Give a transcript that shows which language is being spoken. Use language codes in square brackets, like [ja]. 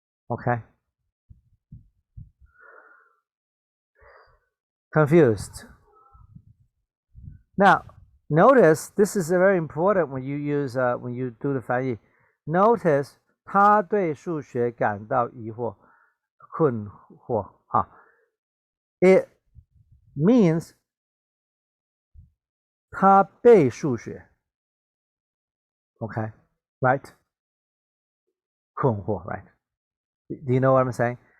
[en] Okay. confused. Now, notice this is very important when you use when you do the [zh] 翻译. [en] Notice [zh] 他对数学感到疑惑、困惑。 [en] It means [zh] 他被数学 [en] ，okay, right? [zh] 困惑 [en] right? Do you know what I'm saying?